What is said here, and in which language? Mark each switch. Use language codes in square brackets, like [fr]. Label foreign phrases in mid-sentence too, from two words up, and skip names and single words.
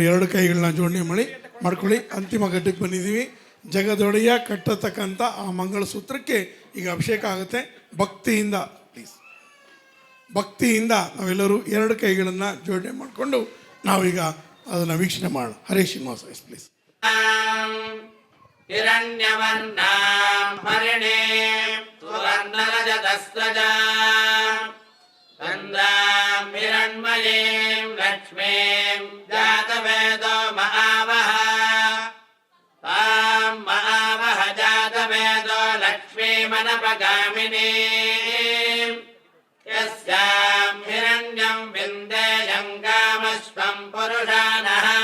[kn] ಎರಡು ಕೈಗಳನ್ನ ಜೋಡಣೆ ಮಾಡ್ಕೊಳ್ಳಿ ಅಂತಿಮ ಘಟ್ಟಕ್ಕೆ ಬಂದಿದ್ದೀವಿ ಜಗದೊಡೆಯ ಕಟ್ಟತಕ್ಕಂಥ ಆ ಮಂಗಳಸೂತ್ರಕ್ಕೆ ಈಗ ಅಭಿಷೇಕ ಆಗುತ್ತೆ ಭಕ್ತಿಯಿಂದ ಪ್ಲೀಸ್ ಭಕ್ತಿಯಿಂದ ನಾವೆಲ್ಲರೂ ಎರಡು ಕೈಗಳನ್ನು ಜೋಡಣೆ ಮಾಡಿಕೊಂಡು ನಾವೀಗ ಅದನ್ನು ವೀಕ್ಷಣೆ ಮಾಡೋಣ ಹರೇ ಶ್ರೀನಿವಾಸ [en] yes please [sa] ಹಿರಣ್ಯवर्णां हरिणीं सुवर्णरजतस्रजां चन्द्रां हिरण्मयीं लक्ष्मीं जातवेदो महावः तां महावः जातवेदो लक्ष्मीमनपगामिनीं यस्यां हिरण्यं विन्देयं कामश्वं पुरुषाणः